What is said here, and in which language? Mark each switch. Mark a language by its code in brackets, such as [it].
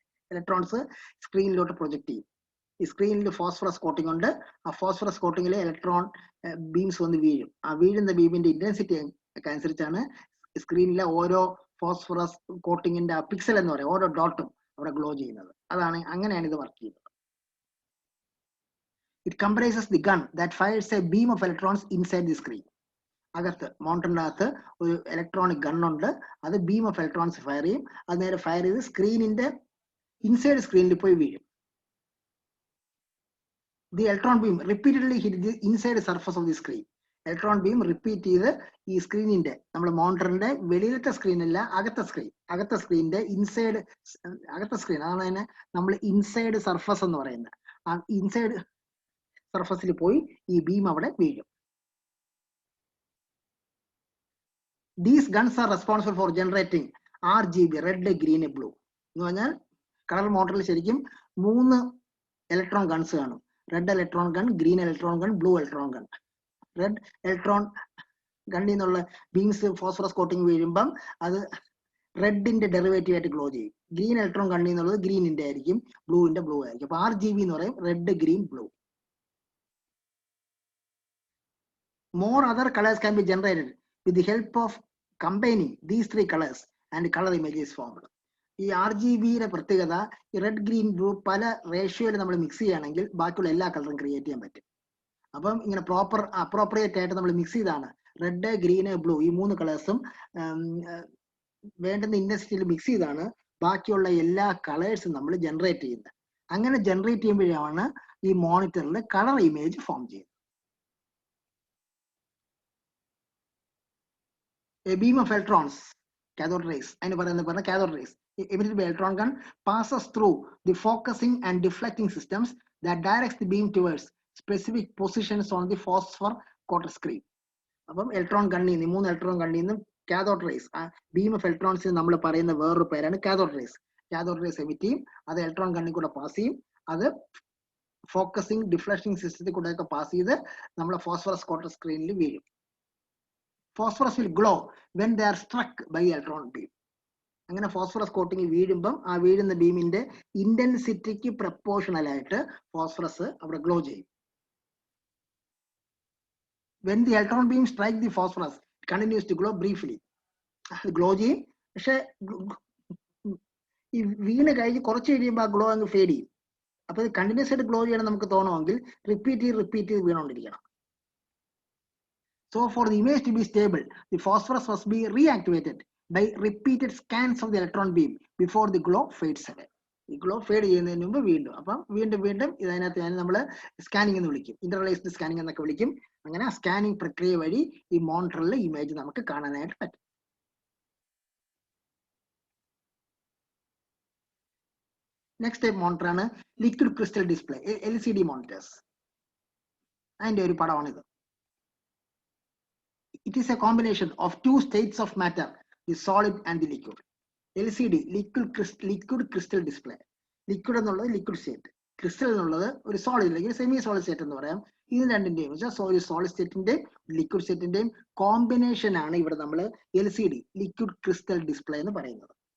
[ml] Electrons സ്ക്രീനിലോട്ട് project ചെയ്യും. ഈ സ്ക്രീനിൽ ഫോസ്ഫറസ് കോട്ടിംഗ് ഉണ്ട്. ആ ഫോസ്ഫറസ് കോട്ടിങ്ങിൽ ഇലക്ട്രോൺ ബീംസ് വന്ന് വീഴും. ആ വീഴുന്ന ബീമിന്റെ ഇന്റൻസിറ്റി ഒക്കെ അനുസരിച്ചാണ് സ്ക്രീനിലെ ഓരോ ഫോസ്ഫറസ് കോട്ടിങ്ങിന്റെ പിക്സൽ എന്ന് പറയും, ഓരോ ഡോട്ടും അവിടെ ഗ്ലോ ചെയ്യുന്നത്. അതാണ്, അങ്ങനെയാണ് ഇത് വർക്ക് ചെയ്യുന്നത്. [en] It comprises the gun that fires a beam of electrons inside the screen. [ml] അകത്ത് മോണിറ്ററിന്റെ അകത്ത് ഒരു ഇലക്ട്രോണിക് ഗൺ ഉണ്ട്. അത് ബീം ഓഫ് ഇലക്ട്രോൺസ് ഫയർ ചെയ്യും. അത് നേരെ ഫയർ ചെയ്ത് സ്ക്രീനിന്റെ ഇൻസൈഡ് സ്ക്രീനിൽ പോയി വീഴും. [en] The electron beam repeatedly hit the inside surface of the screen. [ml] Electron beam repeat ചെയ്ത് ഈ സ്ക്രീനിന്റെ, നമ്മുടെ മോണിറ്ററിന്റെ വെളിയിലത്തെ സ്ക്രീനല്ല, അകത്തെ സ്ക്രീനിന്റെ ഇൻസൈഡ്, അകത്തെ സ്ക്രീൻ, അതാണ് അതിനെ നമ്മൾ ഇൻസൈഡ് സർഫസ് എന്ന് പറയുന്നത്. ആ ഇൻസൈഡ് സർഫസിൽ പോയി ഈ ബീം അവിടെ വീഴും. [en] These guns are responsible for generating RGB, red, green, blue. [ml] എന്ന് പറഞ്ഞാൽ കളർ മോട്ടറിൽ ശരിക്കും 3 ഇലക്ട്രോൺ ഗൺസ് കാണും. Red electron gun, green electron gun, blue electron gun. Red electron ഗണ്ണിൽ നിന്നുള്ള ബീംസ് ഫോസ്ഫറസ് കോട്ടിങ് വീഴുമ്പം അത് റെഡിന്റെ ഡെറിവേറ്റീവ് ആയിട്ട് ഗ്ലോ ചെയ്യും. ഗ്രീൻ ഇലക്ട്രോൺ ഗണ്ണിൽ നിന്നുള്ളത് ഗ്രീനിന്റെ ആയിരിക്കും, ബ്ലൂവിന്റെ ബ്ലൂ ആയിരിക്കും. അപ്പൊ RGB എന്ന് പറയും red, green, blue. [en] More other colors can be generated with the help of combining these 3 colors and color image is formed. [ml] ഈ RGBയുടെ പ്രത്യേകത ഈ റെഡ്, ഗ്രീൻ, ബ്ലൂ പല റേഷ്യോയിൽ നമ്മൾ മിക്സ് ചെയ്യുകയാണെങ്കിൽ ബാക്കിയുള്ള എല്ലാ കളറും ക്രിയേറ്റ് ചെയ്യാൻ പറ്റും. അപ്പം ഇങ്ങനെ അപ്രോപ്രിയേറ്റ് ആയിട്ട് നമ്മൾ മിക്സ് ചെയ്താണ് റെഡ്, ഗ്രീന്, ബ്ലൂ ഈ 3 കളേഴ്സും വേണ്ടുന്ന ഇൻറ്റൻസിറ്റിയിൽ മിക്സ് ചെയ്താണ് ബാക്കിയുള്ള എല്ലാ കളേഴ്സും നമ്മൾ ജനറേറ്റ് ചെയ്യുന്നത്. അങ്ങനെ ജനറേറ്റ് ചെയ്യുമ്പോഴാണ് ഈ മോണിറ്ററിൽ കളർ ഇമേജ് ഫോം ചെയ്യുന്നത്. [en] A beam of electrons, cathode rays, [ml] അതിന് പറയുന്ന [en] cathode rays, emitted by electron gun passes through the focusing and deflecting systems that directs the beam towards specific positions on the phosphor coated screen. [ml] അപ്പം electron ഗണ്ണിൽ നിന്ന് 3 electron ഗണ്ണിൽ നിന്നും cathode rays, beam of ഇലക്ട്രോൺസിന് നമ്മൾ പറയുന്ന വേറൊരു പേരാണ് cathode rays. Cathode rays emit ചെയ്യും, അത് electron ഗണ്ണിൽ കൂടെ പാസ് ചെയ്യും, അത് ഫോക്കസിങ് ഡിഫ്ലക്റ്റിംഗ് സിസ്റ്റത്തിൽ കൂടെ ഒക്കെ പാസ് ചെയ്ത് നമ്മളെ ഫോസ്ഫറസ് കോട്ടഡ് സ്ക്രീനിൽ വീഴും. [en] Phosphorus will glow when they are struck by electron beam. [ml] അങ്ങനെ ഫോസ്ഫറസ് കോട്ടിങ് വീഴുമ്പം ആ വീഴുന്ന ബീമിന്റെ ഇന്റൻസിറ്റിക്ക് പ്രപ്പോർഷണൽ ആയിട്ട് ഫോസ്ഫറസ് അവിടെ ഗ്ലോ ചെയ്യും. [en] When the electron beam strike the phosphorus, it continues to glow briefly. [ml] Glow ചെയ്യും, പക്ഷെ ഈ വീണ് കഴിഞ്ഞ് കുറച്ച് കഴിയുമ്പോൾ ആ ഗ്ലോ അങ്ങ് ഫേഡ് ചെയ്യും. അപ്പൊ ഇത് കണ്ടിന്യൂസ് ആയിട്ട് ഗ്ലോ ചെയ്യണം നമുക്ക് തോന്നുമെങ്കിൽ റിപ്പീറ്റ് ചെയ്ത് വീണോണ്ടിരിക്കണം. [en] So for the image to be stable, the phosphorus must be reactivated by repeated scans of the electron beam before the glow fades away. [ml] ഈ ഗ്ലോ ഫേഡ് ചെയ്യുന്നതിന് മുമ്പ് വീണ്ടും അപ്പം വീണ്ടും ഇതിനകത്ത് നമ്മൾ സ്കാനിങ് എന്ന് വിളിക്കും, ഇന്റർലൈസ്ഡ് സ്കാനിങ് എന്നൊക്കെ വിളിക്കും. അങ്ങനെ ആ സ്കാനിങ് പ്രക്രിയ വഴി ഈ മോണിറ്ററിലെ ഇമേജ് നമുക്ക് കാണാനായിട്ട് പറ്റും. നെക്സ്റ്റ് ടൈപ്പ് മോണിറ്റർ ആണ് liquid crystal display, LCD monitors. അതിന്റെ ഒരു പടമാണിത്. [en] It is a combination of 2 states of matter, the solid and the liquid. LCD, liquid crystal display. [ml] Liquid എന്നുള്ളത് ലിക്വിഡ് സ്റ്റേറ്റ്, ക്രിസ്റ്റൽ എന്നുള്ളത് ഒരു സോളിഡ് അല്ലെങ്കിൽ സെമി സോളിഡ് സ്റ്റേറ്റ് എന്ന് പറയാം. ഇത് രണ്ടിന്റെയും ഒരു സോളിഡ് സ്റ്റേറ്റിന്റെയും ലിക്വിഡ് സ്റ്റേറ്റിന്റെയും കോമ്പിനേഷൻ ആണ് ഇവിടെ നമ്മൾ LCD, ലിക്വിഡ് ക്രിസ്റ്റൽ ഡിസ്പ്ലേ എന്ന് പറയുന്നത്.